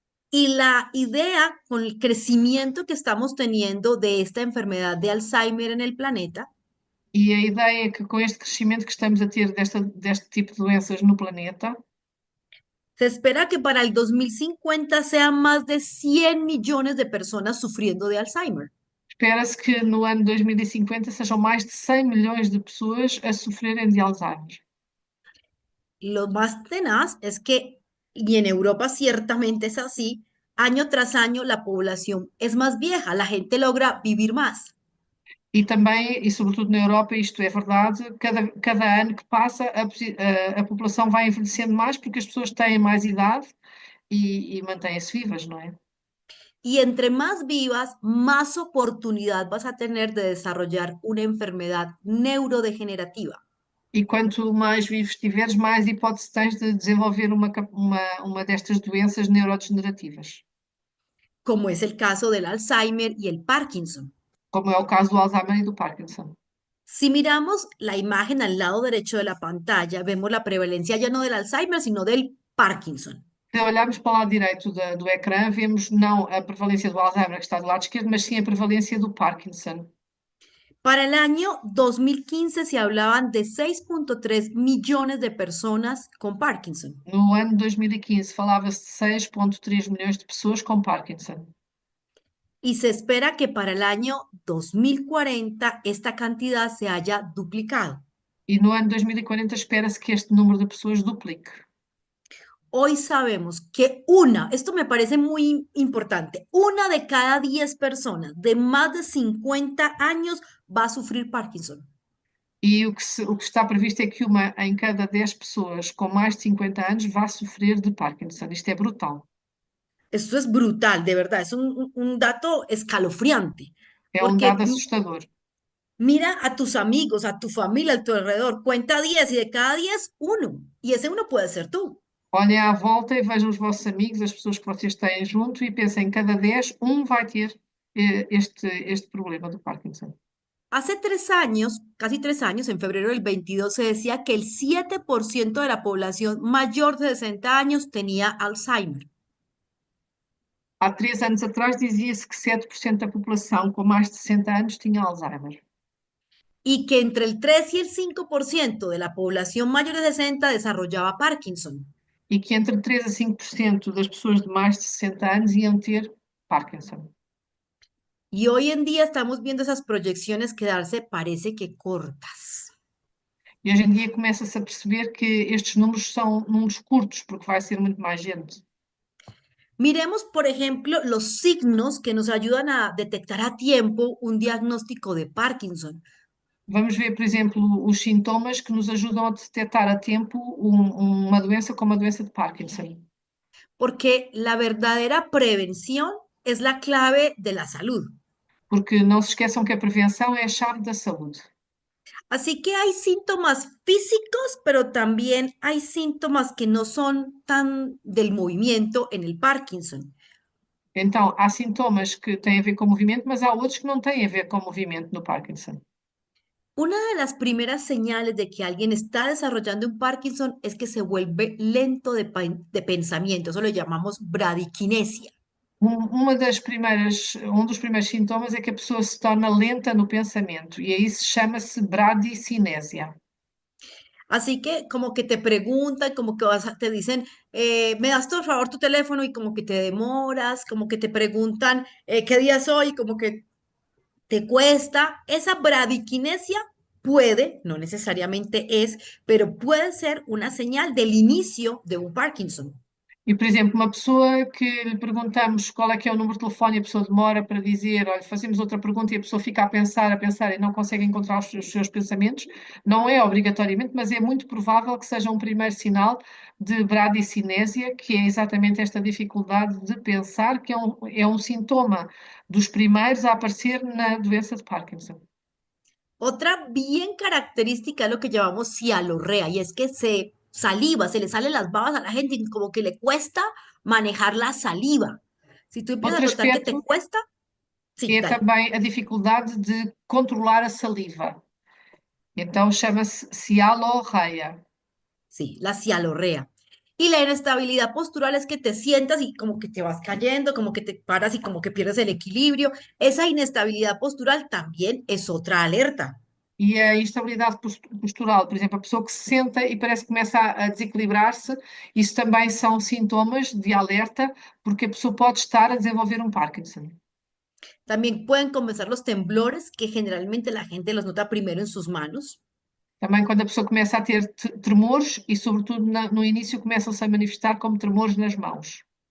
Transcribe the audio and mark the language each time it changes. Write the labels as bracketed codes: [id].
[es] Y la idea con el crecimiento que estamos teniendo de esta enfermedad de Alzheimer en el planeta [pt] E a ideia é que com este crescimento que estamos a ter deste tipo de doenças no planeta, [es] se espera que para el 2050 sean más de 100 millones de personas sufriendo de Alzheimer. [pt] espera-se que no ano 2050 sejam mais de 100 milhões de pessoas a sofrerem de Alzheimer. [es] Lo más tenaz es que, y en Europa ciertamente es así, año tras año la población es más vieja, la gente logra vivir más. [pt] E também, e sobretudo na Europa, isto é verdade, cada ano que passa a população vai envelhecendo mais porque as pessoas têm mais idade e mantêm-se vivas, não é? [es] Y entre más vivas, más oportunidad vas a tener de desarrollar una enfermedad neurodegenerativa, [pt] E quanto mais vivo estiveres, mais hipótese tens de desenvolver uma destas doenças neurodegenerativas, [es] como es el caso del Alzheimer y el Parkinson. [pt] como é o caso do Alzheimer e do Parkinson. [es] Si miramos la imagen al lado derecho de la pantalla, vemos la prevalencia ya no del Alzheimer, sino del Parkinson. [pt] Se olharmos para o lado direito do ecrã, vemos não a prevalência do Alzheimer, que está do lado esquerdo, mas sim a prevalência do Parkinson. [es] Para el año 2015 se hablaban de 6,3 millones de personas con Parkinson. [pt] No ano de 2015 falava-se de 6,3 milhões de pessoas com Parkinson. [es] Y se espera que para el año 2040 esta cantidad se haya duplicado. [pt] E no ano 2040 espera-se que este número de pessoas duplique. [es] Hoy sabemos que esto me parece muy importante, una de cada 10 personas de más de 50 años va a sufrir Parkinson. [pt] E o que está previsto é que uma em cada 10 pessoas com mais de 50 anos vá sofrer de Parkinson. Isto é brutal. [es] Esto es brutal, de verdad, es un dato escalofriante, [pt] É um dado [es] porque [pt] assustador. [es] mira a tus amigos, a tu familia, a tu alrededor, cuenta 10 y de cada 10, uno. Y ese uno puede ser tú. [pt] Olhem à volta e vejam os vossos amigos, as pessoas que vocês têm junto e pensem, em cada 10, um vai ter este problema do Parkinson. [es] Hace 3 años, casi 3 años, en febrero del 22, se decía que el 7% de la población mayor de 60 años tenía Alzheimer. [pt] Há 3 anos atrás dizia-se que 7% da população com mais de 60 anos tinha Alzheimer. [es] Y que entre el 3 y el 5% de la población mayor de 60 desarrollaba Parkinson. [pt] E que entre 3 a 5% das pessoas de mais de 60 anos iam ter Parkinson. [es] Y hoy en día estamos viendo esas proyecciones quedarse, parece que cortas. [pt] E hoje em dia começa-se a perceber que estes números são números curtos, porque vai ser muito mais gente. [es] Miremos, por ejemplo, los signos que nos ayudan a detectar a tiempo un diagnóstico de Parkinson. [pt] Vamos ver, por exemplo, os sintomas que nos ajudam a detectar a tempo uma doença como a doença de Parkinson. [es] Porque la verdadera prevención es la clave de la salud. [pt] Porque não se esqueçam que a prevenção é a chave da saúde. [es] Así que hay síntomas físicos, pero también hay síntomas que no son tan del movimiento en el Parkinson. [pt] Então, há sintomas que têm a ver com o movimento, mas há outros que não têm a ver com o movimento no Parkinson. [es] Una de las primeras señales de que alguien está desarrollando un Parkinson es que se vuelve lento de pensamiento, eso lo llamamos bradiquinesia. [pt] Um dos primeiros sintomas é que a pessoa se torna lenta no pensamento, e aí se chama-se bradicinésia. [es] Así que como que te preguntan, como que te dicen, me das por favor tu teléfono y como que te demoras, como que te preguntan qué día es hoy, como que te cuesta. Esa bradiquinesia puede, no necesariamente es, pero puede ser una señal del inicio de un Parkinson. [pt] E, por exemplo, uma pessoa que lhe perguntamos qual é que é o número de telefone e a pessoa demora para dizer, olha, fazemos outra pergunta e a pessoa fica a pensar e não consegue encontrar os seus pensamentos, não é obrigatoriamente, mas é muito provável que seja um primeiro sinal de bradicinésia, que é exatamente esta dificuldade de pensar, que é um sintoma dos primeiros a aparecer na doença de Parkinson. [es] Otra bien característica es lo que llamamos cialorrea, y es que se saliva, se le salen las babas a la gente y como que le cuesta manejar la saliva. Si tú empiezas [pt] Outro [es] a notar que [pt] aspecto [es] te cuesta, sí, [pt] é [es] dale. [pt] também a dificuldade de controlar a saliva. Então chama-se cialorreia. [es] Sí, la cialorrea. Y la inestabilidad postural es que te sientas y como que te vas cayendo, como que te paras y como que pierdes el equilibrio. Esa inestabilidad postural también es otra alerta. [pt] E a instabilidade postural, por exemplo, a pessoa que se senta e parece que começa a desequilibrar-se, isso também são sintomas de alerta, porque a pessoa pode estar a desenvolver um Parkinson. [es] También pueden comenzar los temblores, que generalmente la gente los nota primero en sus manos. [pt] Também quando a pessoa começa a ter tremores e, sobretudo, no início começam-se a manifestar como tremores nas mãos.